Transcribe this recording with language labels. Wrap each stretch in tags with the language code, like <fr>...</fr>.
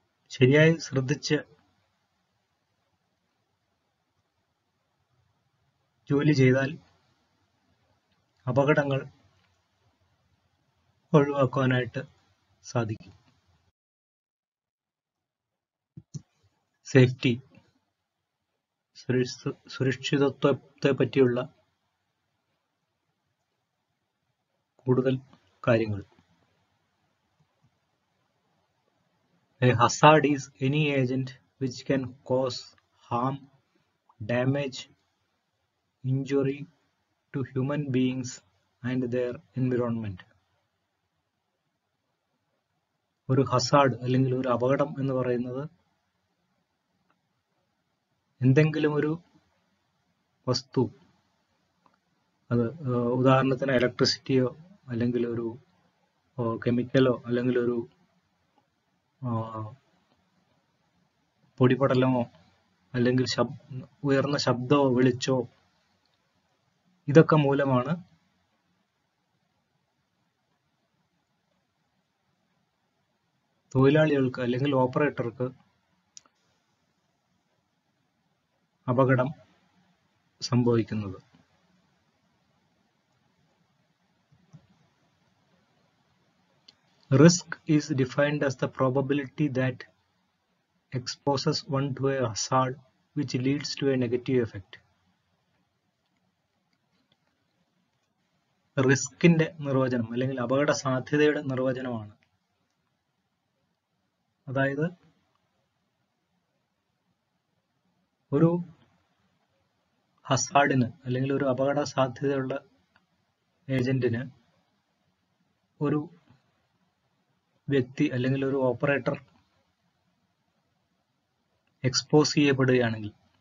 <ml>ശരിയായി ശ്രദ്ധിച്ച് ജോലി ചെയ്താൽ അപകടങ്ങൾ ഒഴിവാക്കുവാനായിട്ട് സാധിക്കും. സേഫ്റ്റി, സുരക്ഷിതത്വത്തെ പറ്റിയുള്ള കൂടുതൽ കാര്യങ്ങൾ.</ml> <en>A hazard is any agent which can cause harm, damage, injury to human beings and their environment.</en> <ml>ഒരു ഹസാർഡ് അല്ലെങ്കിൽ ഒരു അപകടം എന്ന് പറയുന്നത് എന്തെങ്കിലും ഒരു വസ്തു, അത് ഉദാഹരണത്തിന് ഇലക്ട്രിസിറ്റിയോ അല്ലെങ്കിൽ ഒരു കെമിക്കലോ അല്ലെങ്കിൽ ഒരു പൊടിപടലമോ അല്ലെങ്കിൽ ഉയർന്ന ശബ്ദമോ വെളിച്ചോ ഇതൊക്കെ മൂലമാണ് തൊഴിലാളികൾക്ക് അല്ലെങ്കിൽ ഓപ്പറേറ്റർക്ക് അപകടം സംഭവിക്കുന്നത്.</ml> <en>Risk is defined as the probability that exposes one to a hazard which leads to a negative effect.</en> <ml>റിസ്കിന്റെ നിർവചനം അല്ലെങ്കിൽ അപകട സാധ്യതയുടെ നിർവചനമാണ്. അതായത് ഒരു ഹസാർഡിന് അല്ലെങ്കിൽ ഒരു അപകട സാധ്യതയുള്ള ഏജന്റിന് ഒരു വ്യക്തി അല്ലെങ്കിൽ ഒരു ഓപ്പറേറ്റർ എക്സ്പോസ് ചെയ്യപ്പെടുകയാണെങ്കിൽ</ml>